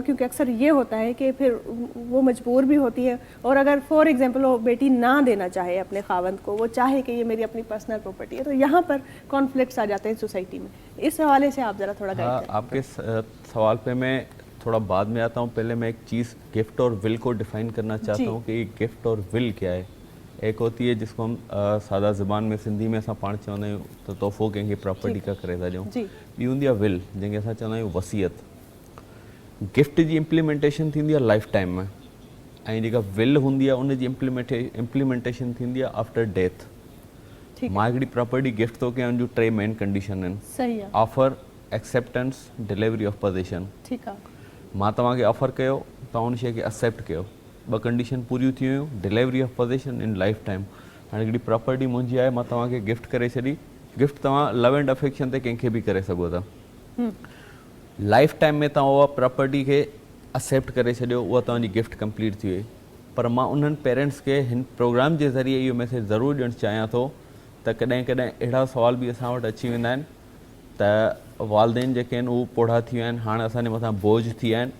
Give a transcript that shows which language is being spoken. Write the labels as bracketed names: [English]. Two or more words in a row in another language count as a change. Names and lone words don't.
[Urdu] کیونکہ اکثر یہ ہوتا ہے کہ پھر وہ مجبور بھی ہوتی ہے، اور اگر [English] for example [Urdu] وہ بیٹی نہ دینا چاہے اپنے خاوند کو، وہ چاہے کہ یہ میری اپنی [English] personal property [Urdu] ہے، تو یہاں پر کنفلکٹس آ جاتے ہیں سوسائٹی میں. اس حوالے سے آپ ذرا تھوڑا گائیڈ हाँ, करें। آپ کے سوال پہ میں تھوڑا بعد میں آتا ہوں. پہلے میں ایک چیز گفٹ اور وِل کو ڈیفائن کرنا چاہتا जी। ہوں کہ گفٹ اور وِل کیا ہے. ایک ہوتی ہے جس کو ہم سادہ زبان میں سندھی میں [Sindhi] असां पाण चवंदा आहियूं त तोहफ़ो कंहिंखे प्रॉपर्टी का करे था ॾियूं। जी। ॿी हूंदी आहे विल, जंहिंखे असां चवंदा आहियूं वसियत। गिफ्ट जी इम्प्लीमेंटेशन थींदी आहे [English] life time [Sindhi] में, ऐं जेका विल हूंदी आहे उन जी इम्प्लीमेंटेशन थींदी आहे [English] after death. [Urdu] ٹھیک ہے. [Sindhi] मां हिकिड़ी प्रॉपर्टी गिफ्ट थो कयां, उन जूं 3 [English] main condition [Sindhi] आहिनि। सही आहे। [English] Offer, acceptance, delivery of position. [Sindhi] ठीकु आहे। मां तव्हांखे ऑफर कयो, तव्हां उन शइ खे एक्सेप्ट कयो, 2 कंडीशन पूरियूं थी वियूं, [English] Delivery of position in life time. [Sindhi] हाणे हिकिड़ी प्रॉपर्टी मुंहिंजी आहे, मां तव्हांखे गिफ्ट करे छॾी, गिफ्ट तव्हां [English] love and affection [Sindhi] ते कंहिंखे बि करे सघो था। [English] life time [Sindhi] में तव्हां उहा प्रॉपर्टी खे एक्सेप्ट करे छॾियो, उहा तव्हांजी गिफ्ट कंप्लीट थी वई। पर मां उन्हनि पेरेंट्स खे हिन प्रोग्राम जे ज़रिए इहो मैसेज ज़रूरु ॾियणु चाहियां थो त कॾहिं कॾहिं अहिड़ा सुवाल बि असां वटि अची वेंदा आहिनि त वालदेन जेके आहिनि उहे पोढ़ा थी विया आहिनि, हाणे असांजे मथां बोझ थी विया आहिनि।